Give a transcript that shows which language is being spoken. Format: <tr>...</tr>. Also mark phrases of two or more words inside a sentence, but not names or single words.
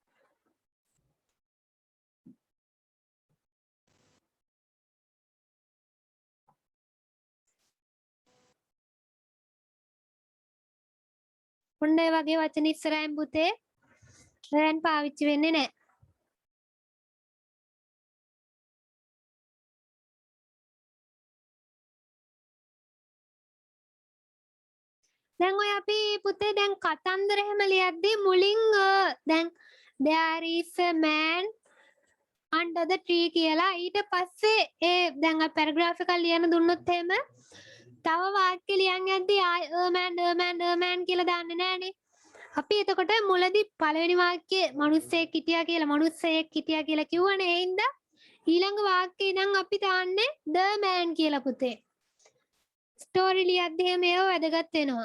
<si>ඔන්න ඒ වගේ වචන ඉස්සරහින් පුතේ දැන් පාවිච්චි වෙන්නේ නැහැ. දැන් ඔය අපි පුතේ දැන් කතන්දර එහෙම ලියද්දී මුලින් දැන්</si> <en>there is a man under the tree</en> <si>කියලා ඊට පස්සේ ඒ දැන් අපි පැරග්‍රාෆ් එකක් ලියන්න දුන්නොත් එහෙම තව වාක්‍ය ලියන් යද්දී</si> <en>a man</en> <si>කියලා දාන්නේ නැහනේ. අපි එතකොට මුලදී පළවෙනි වාක්‍යයේ මිනිස්සෙක් හිටියා කියලා කිව්වනේ. ඒ හින්දා ඊළඟ වාක්‍යේ ඉඳන් අපි දාන්නේ</si> <en>the man</en> <si>කියලා පුතේ. ස්ටෝරි ලියද්දී එහෙම ඒව වැදගත් වෙනවා.</si>